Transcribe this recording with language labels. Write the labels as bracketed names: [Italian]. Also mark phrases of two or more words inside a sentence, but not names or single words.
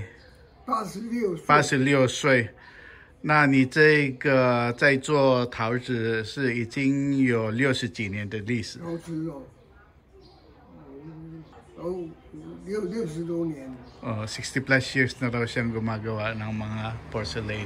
[Chinese] 86 岁。？86岁。那你这个在做陶子是已经有60几年的历史。陶瓷哦，60多年。 [English] 60 plus years [Filipino] na daw siyang gumagawa ng mga porcelain.